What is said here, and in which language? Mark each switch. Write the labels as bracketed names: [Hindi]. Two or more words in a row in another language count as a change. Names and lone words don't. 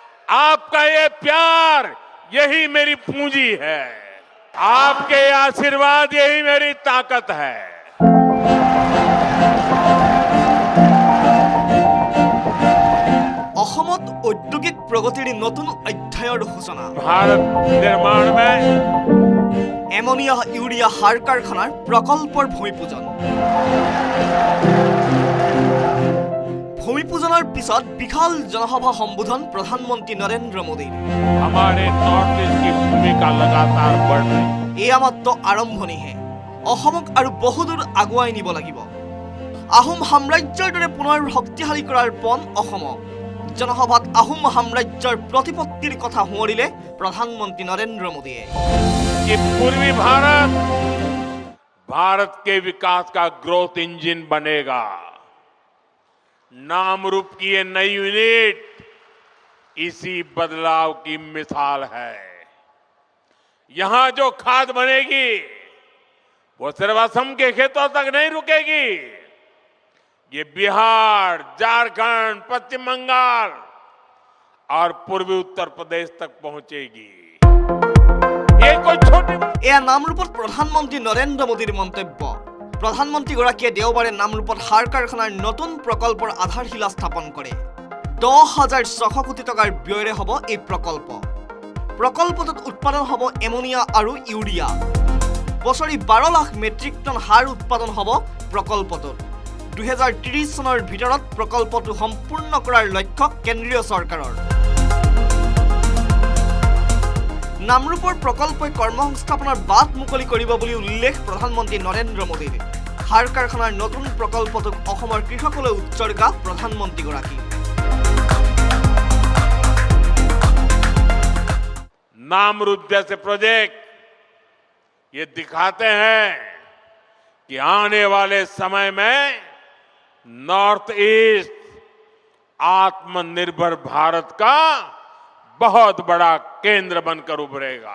[Hindi] आपका ये प्यार यही मेरी पूंजी है, आपके आशीर्वाद यही मेरी ताकत है। [Assamese] অসমত ঔদ্যোগিক প্ৰগতিৰ নতুন অধ্যায়ৰ সূচনা। [Hindi] भारत निर्माण में [Assamese] এমনিয়া ইউৰিয়া সাৰ কাৰখানাৰ প্ৰকল্পৰ ভূমিপূজন। ভূমিপূজনৰ পিছত বিশাল জনসভা সম্বোধন প্ৰধানমন্ত্ৰী নৰেন্দ্ৰ মোদীৰ। [Hindi] हमारे नॉर्थ ईस्ट की भूमिका लगातार बढ़ रही है। [Assamese] এয়া মাত্ৰ আৰম্ভণিহে, অসমক আৰু বহুদূৰ আগুৱাই নিব লাগিব। আহোম সাম্ৰাজ্যৰ দৰে পুনৰ শক্তিশালী কৰাৰ পণ অসমক। জনসভাত আহোম সাম্ৰাজ্যৰ প্ৰতিপত্তিৰ কথা সোঁৱৰিলে প্ৰধানমন্ত্ৰী নৰেন্দ্ৰ মোদীয়ে। [Hindi] कि पूर्वी भारत भारत के विकास का [English] growth engine [Hindi] बनेगा। नाम रूप की ये नई यूनिट इसी बदलाव की मिसाल है। यहां जो खाद बनेगी वो सिर्फ असम के खेतों तक नहीं रुकेगी, ये बिहार, झारखंड, पश्चिम बंगाल और पूर्वी उत्तर प्रदेश तक पहुंचेगी। ये कोई छोटी [Assamese] এয়া নামৰূপত প্ৰধানমন্ত্ৰী নৰেন্দ্ৰ মোদীৰ মন্তব্য। প্ৰধানমন্ত্ৰীগৰাকীয়ে দেওবাৰে নামৰূপত সাৰ কাৰখানাৰ নতুন প্ৰকল্পৰ আধাৰশিলা স্থাপন কৰে। 10,600 কোটি টকাৰ ব্যয়েৰে হ'ব এই প্ৰকল্প। প্ৰকল্পটোত উৎপাদন হ'ব এমনিয়া আৰু ইউৰিয়া। বছৰি 12 লাখ মেট্ৰিক টন সাৰ উৎপাদন হ'ব প্ৰকল্পটোত। 2030 চনৰ ভিতৰত প্ৰকল্পটো সম্পূৰ্ণ কৰাৰ লক্ষ্য কেন্দ্ৰীয় চৰকাৰৰ। নামৰূপৰ প্ৰকল্পই কৰ্মসংস্থাপনৰ বাট মুকলি কৰিব বুলি উল্লেখ প্ৰধানমন্ত্ৰী নৰেন্দ্ৰ মোদীৰ। সাৰ কাৰখানাৰ নতুন প্ৰকল্পটোক অসমৰ কৃষকলৈ উৎসৰ্গা প্ৰধানমন্ত্ৰীগৰাকী। [Hindi] नामरूप जैसे प्रोजेक्ट ये दिखाते हैं कि आने वाले समय में नॉर्थ ईस्ट आत्मनिर्भर भारत का बहुत बड़ा केंद्र बनकर उभरेगा।